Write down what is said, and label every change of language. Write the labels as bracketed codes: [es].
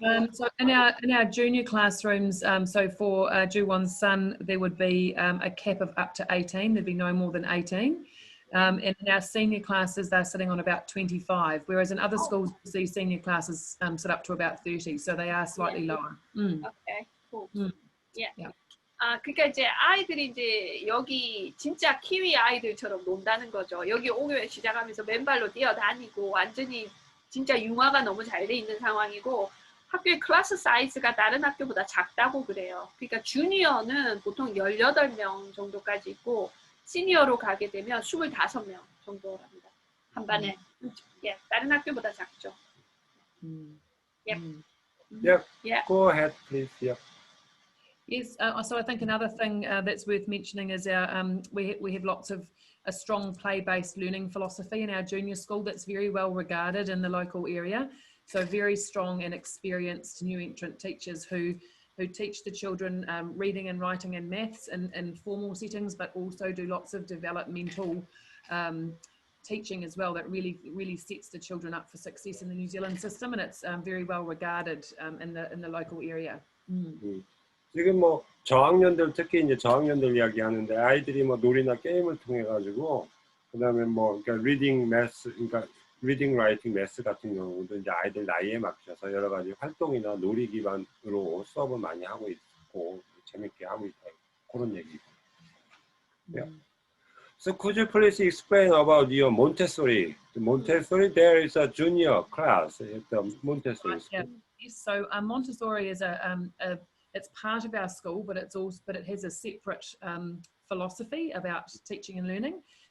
[en] So in our junior classrooms, so for Juwon's son, there would be a cap of up to 18. There'd be no more than 18. And in our senior classes, they're sitting on about 25, whereas in other schools, you see senior classes sit up to about 30, so they are slightly lower. Okay, cool. Yeah. Yeah. [ko] 그러니까 이제 아이들이 이제 여기 진짜 키위 아이들처럼 논다는 거죠. 여기 5교회 시작하면서 맨발로 뛰어다니고 완전히 진짜 융화가 너무 잘 돼 있는 상황이고 학교의 클래스 사이즈가 다른 학교보다 작다고 그래요. 그러니까 주니어는 보통 18명 정도까지 있고 시니어로 가게 되면 25명 정도랍니다. 한 반에. 예, 다른 학교보다 작죠. Yep. [en] Yeah. Go ahead, please. Yeah. Yes, so I think another thing that's worth mentioning is our we have lots of a strong play-based learning philosophy in our junior school that's very well regarded in the local area. So very strong and experienced new entrant teachers who teach the children reading and writing and maths in formal settings, but also do lots of developmental teaching as well that really sets the children up for success in the New Zealand system, and it's very well regarded in the local area. [ko] 지금 뭐 저학년들 특히 이제 저학년들 이야기하는데 아이들이 뭐 놀이나 게임을 통해 가지고 그다음에 뭐 그러니까 리딩 매스 그러니까 리딩 라이팅 매스 같은 경우도 이제 아이들 나이에 맞춰서 여러 가지 활동이나 놀이 기반으로 수업을 많이 하고 있고 재밌게 하고 있다 그런 얘기고. [en] Yeah. So could you please explain about your Montessori? The Montessori, there is a junior class at the Montessori school. Yes, so Montessori is it's part of our school, but it has a separate philosophy about teaching and learning.